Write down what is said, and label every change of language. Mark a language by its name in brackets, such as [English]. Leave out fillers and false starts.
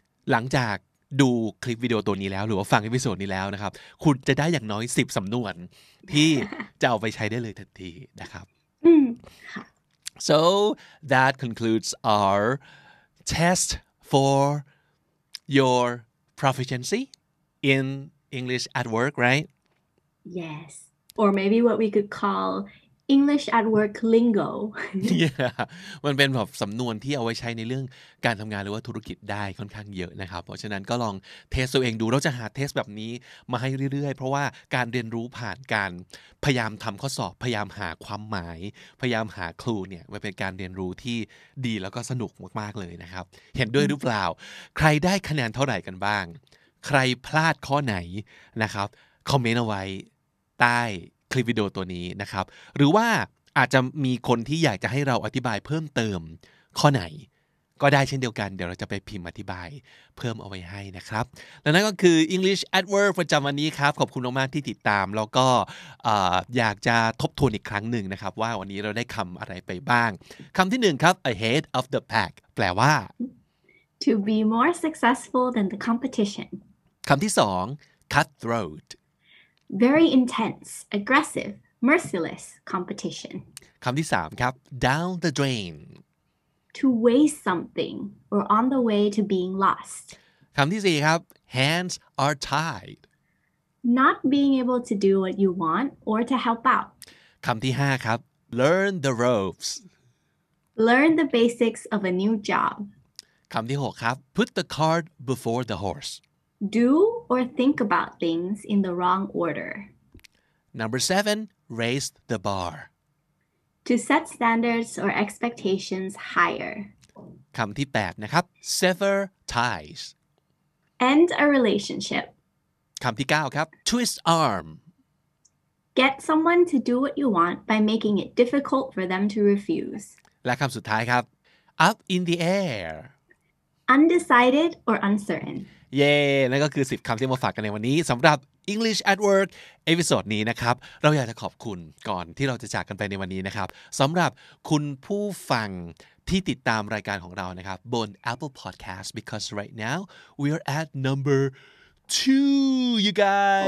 [Thai] หลังจากดูคลิปวิดีโอตัวนี้แล้วหรือว่าฟังเอพิโซดนี้แล้วนะครับคุณจะได้อย่างน้อย10สำนวนที่จะเอาไปใช้ได้เลยทันทีนะครับ [English] So that concludes our test for your proficiency in English at work, right? Yes. Or maybe what we could call English at work lingo. [Thai] Yeah มันเป็นแบบสำนวนที่เอาไว้ใช้ในเรื่องการทำงานหรือว่าธุรกิจได้ค่อนข้างเยอะนะครับเพราะฉะนั้นก็ลองเทสตัวเองดูเราจะหาเทสแบบนี้มาให้เรื่อยๆเพราะว่าการเรียนรู้ผ่านการพยายามทำข้อสอบพยายามหาความหมายพยายามหาคลูเนี่ยมันเป็นการเรียนรู้ที่ดีแล้วก็สนุกมากๆเลยนะครับเห็นด้วยหรือเปล่าใครได้คะแนนเท่าไหร่กันบ้าง ใครพลาดข้อไหนนะครับคอมเมนต์เอาไว้ใต้คลิปวิดีโอตัวนี้นะครับหรือว่าอาจจะมีคนที่อยากจะให้เราอธิบายเพิ่มเติมข้อไหน ก็ได้เช่นเดียวกันเดี๋ยวเราจะไปพิมพ์อธิบายเพิ่มเอาไว้ให้นะครับและนั่นก็คือ English at Work ประจำวันนี้ครับขอบคุณมากๆที่ติดตามแล้วก็อยากจะทบทวนอีกครั้งหนึ่งนะครับว่าวันนี้เราได้คำอะไรไปบ้างคำที่หนึ่งครับ ahead of the pack แปลว่า [English] to be more successful than the competition [Thai] คำที่สอง cutthroat [English] very intense aggressive merciless competition [Thai] คำที่สามครับ down the drain [English] to waste something or on the way to being lost [Thai] คำที่สี่ครับ hands are tied [English] not being able to do what you want or to help out [Thai] คำที่ห้าครับ learn the ropes [English] learn the basics of a new job [Thai] คำที่หกครับ put the cart before the horse [English] do or think about things in the wrong order number 7 raise the bar to set standards or expectations higher [Thai] คำที่8นะครับ sever ties [English] end a relationship [Thai] คำที่9ครับ twist arm [English] get someone to do what you want by making it difficult for them to refuse [Thai] และคำสุดท้ายครับ up in the air [English] undecided or uncertain [Thai] เย้นั่นก็คือ10คำที่มาฝากกันในวันนี้สำหรับ English at Work เอพิโซดนี้นะครับเราอยากจะขอบคุณก่อนที่เราจะจากกันไปในวันนี้นะครับสำหรับคุณผู้ฟังที่ติดตามรายการของเรานะครับบน Apple Podcast [English] because right now we are at number 2 you guys